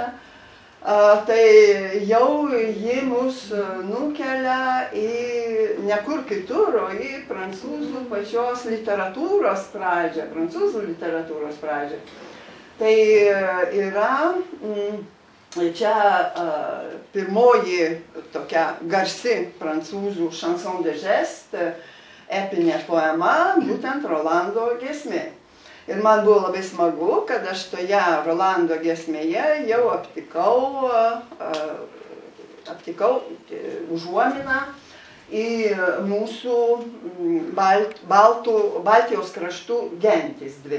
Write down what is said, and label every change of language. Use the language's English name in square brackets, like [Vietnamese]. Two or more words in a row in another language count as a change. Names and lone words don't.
[Lithuanian] Tai jau ji mus nukelia į nekur kitur, o į prancūzų pačios literatūros pradžią, prancūzų literatūros pradžią. Tai yra čia pirmoji tokia garsi prancūzų [French] chanson de geste, [Lithuanian] epinė poema, būtent Rolando giesmė. Ir man buvo labai smagu, kad aš toje Rolando giesmėje jau aptikau užuominą į mūsų Baltijos kraštų gentis dvi.